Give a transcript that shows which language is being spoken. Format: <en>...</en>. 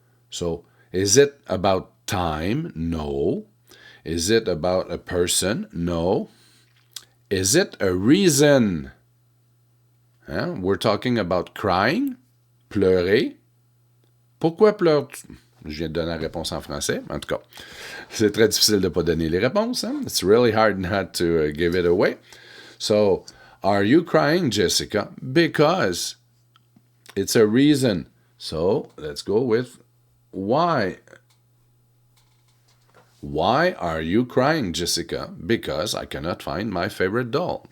<en>So, is it about time? No. Is it about a person? No. Is it a reason? We're talking about crying, pleurer.</en> <fr>Pourquoi pleures-tu? Je viens de donner la réponse en français. En tout cas, c'est très difficile de ne pas donner les réponses.</fr> <en>It's really hard not to give it away. So, are you crying, Jessica? Because it's a reason. So, let's go with why. Why are you crying, Jessica? Because I cannot find my favorite doll.</en>